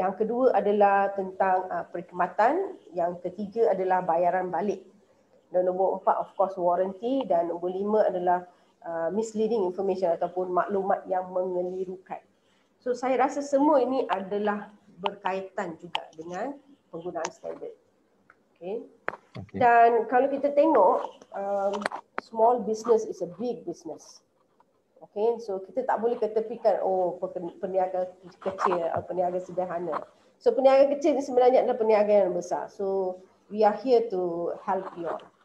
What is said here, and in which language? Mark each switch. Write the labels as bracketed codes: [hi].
[ms] Yang kedua adalah tentang perkhidmatan, yang ketiga adalah bayaran balik. Dan nombor 4 [en] of course [ms] warranty, dan nombor 5 adalah misleading information ataupun maklumat yang mengelirukan. So saya rasa semua ini adalah berkaitan juga dengan penggunaan standard. [en] Okay. [ms] Dan kalau kita tengok, [en] small business is a big business. [ms] Okay, so kita tak boleh ketepikan peniaga kecil atau peniaga sederhana. So peniaga kecil ni sebenarnya adalah peniaga yang besar. [en] So we are here to help you all.